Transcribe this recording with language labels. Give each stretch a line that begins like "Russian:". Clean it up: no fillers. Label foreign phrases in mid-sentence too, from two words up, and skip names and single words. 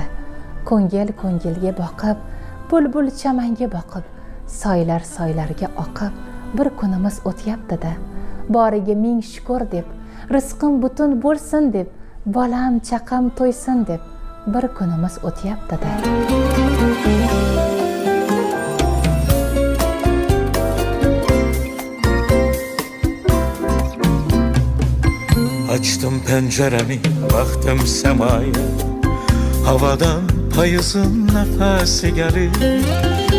Uzbek: Ko'ngil ko'ngilga boqib, bulbul chamanga boqib, soylar soylarga oqib, bir kunimiz o'tyapti-da. Boriga ming shukr deb, rizqim butun bo'lsin deb, bolam chaqam to'ysin deb, bir kunimiz o'tyapti-da.
Azerbaijani: Açtım penceremi, baktım semaya. Havadan payızın nefesi gelir.